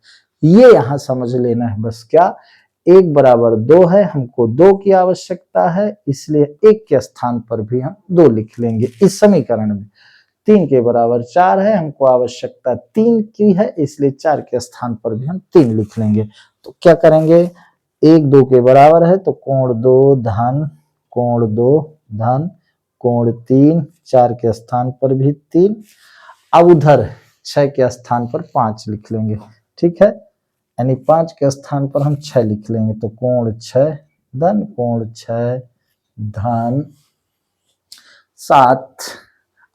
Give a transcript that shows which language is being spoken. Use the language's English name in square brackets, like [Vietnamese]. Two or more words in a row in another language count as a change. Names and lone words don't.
[Hindi] ये यहाँ समझ लेना है बस, क्या 1 बराबर 2 है, हमको 2 की आवश्यकता है, इसलिए 1 के स्थान पर भी हम 2 लिख लेंगे। इस समीकरण में 3 के बराबर 4 है, हमको आवश्यकता 3 की है, इसलिए 4 के स्थान पर भी हम 3 लिख लेंगे। तो क्या करेंगे, 1 2 के बराबर है तो कोण 2 धन कोण 2 धन कोण 3, 4 के स्थान पर भी 3, अब उधर 6 के स्थान पर 5 लिख लेंगे। ठीक है, यानी 5 के स्थान पर हम 6 लिख लेंगे, तो कोण 6 धन कोण 6 धन 7।